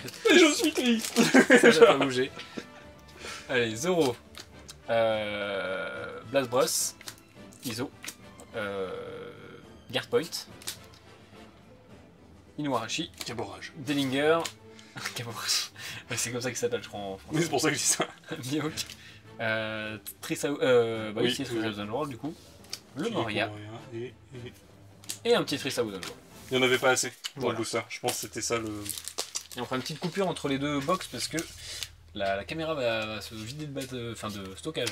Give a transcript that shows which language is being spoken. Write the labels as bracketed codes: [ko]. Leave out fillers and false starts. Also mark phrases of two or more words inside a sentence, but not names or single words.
[fr] Et je suis triste. n'a pas bougé. Allez, Zoro. Blast Bros. Iso. Guard Point. Inuarashi. Caborage. Dellinger. Caborage. Ouais, c'est comme ça qu'il s'appelle, je crois, en Mais français. c'est pour ça que je dis ça. Mihawk. Trisao. Bah oui, c'est Thousand World, du coup. Le Moria. Et un petit Trisao World. Il n'y en avait pas assez pour Voilà. le booster. Je pense que c'était ça le. Et on fera une petite coupure entre les deux box parce que la caméra va se vider de stockage.